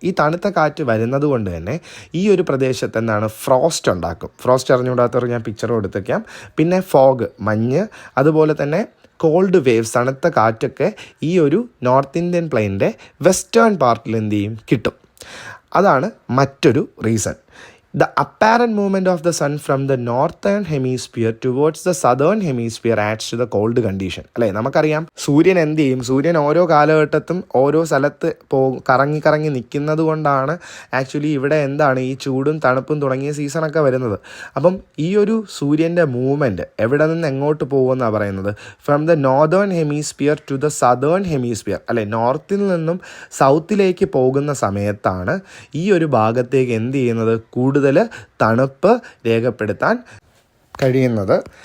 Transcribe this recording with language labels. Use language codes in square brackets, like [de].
[ml] ഈ തണുത്ത കാറ്റ് വരുന്നത് കൊണ്ട് തന്നെ ഈ ഒരു പ്രദേശത്ത് എന്താണ്, ഫ്രോസ്റ്റ് ഉണ്ടാക്കും. ഫ്രോസ്റ്റ് അറിഞ്ഞുകൂടാത്തവർ ഞാൻ പിക്ചർ കൊടുത്തേക്കാം. പിന്നെ ഫോഗ്, മഞ്ഞ്, അതുപോലെ തന്നെ കോൾഡ് വേവ്സ്, തണുത്ത കാറ്റൊക്കെ ഈ ഒരു നോർത്ത് ഇന്ത്യൻ പ്ലെയിനിൻ്റെ വെസ്റ്റേൺ പാർട്ടിൽ എന്ത് ചെയ്യും, കിട്ടും. അതാണ് മറ്റൊരു reason. [en] The apparent movement of the sun from the northern hemisphere towards the southern hemisphere adds to the cold condition. [ml] അല്ലേ, നമുക്കറിയാം സൂര്യൻ എന്ത് ചെയ്യും, സൂര്യൻ ഓരോ കാലഘട്ടത്തും ഓരോ സ്ഥലത്ത് കറങ്ങി നിൽക്കുന്നത് കൊണ്ടാണ് ആക്ച്വലി ഇവിടെ എന്താണ് ഈ ചൂടും തണുപ്പും തുടങ്ങിയ സീസണൊക്കെ വരുന്നത്. അപ്പം ഈ ഒരു സൂര്യൻ്റെ മൂവ്മെൻറ്റ് എവിടെ നിന്ന് എങ്ങോട്ട് പോകുമെന്നാണ് പറയുന്നത്, [en] from the northern hemisphere to the southern hemisphere, [ml] അല്ലെ, നോർത്തിൽ നിന്നും സൗത്തിലേക്ക് പോകുന്ന സമയത്താണ് ഈ ഒരു ഭാഗത്തേക്ക് എന്ത് ചെയ്യുന്നത്, കൂടുതൽ തണുപ്പ് രേഖപ്പെടുത്താൻ കഴിയുന്നത്.